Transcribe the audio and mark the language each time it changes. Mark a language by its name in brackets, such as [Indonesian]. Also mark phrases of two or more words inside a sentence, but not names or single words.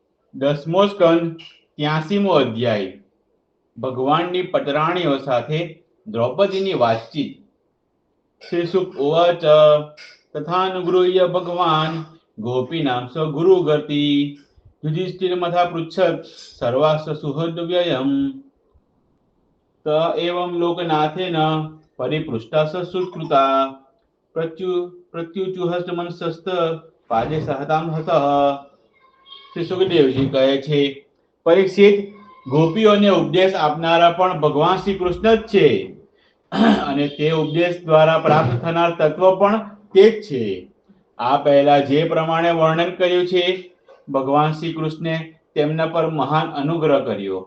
[Gujarati] 10મો સ્કંદ 83મો અધ્યાય ભગવાનની પટરાણીઓ સાથે દ્રૌપદીની વાતચીત। [Sanskrit] श्रीशुक उवाच तथानुगृह्य भगवान गोपीनाम स्वगुरुगति युधिष्ठिरमथा पृच्छत सर्वास्व सुहृदव्ययम त एवं लोकनाथेन परिपृष्टा सुकृता प्रत्युचुहस्तमनसस्त पादे सहताम हतः। [Gujarati] શ્રી સુખદેવજી કહે છે, પરીક્ષિત, ગોપીઓને ઉપદેશ આપનારા પણ ભગવાન શ્રી કૃષ્ણ જ છે અને તે ઉપદેશ દ્વારા પ્રાપ્ત થનાર તત્વ પણ તે જ છે। આ પહેલા જે પ્રમાણે વર્ણન કર્યું છે, ભગવાન શ્રી કૃષ્ણે તેમના પર મહાન અનુગ્રહ કર્યો।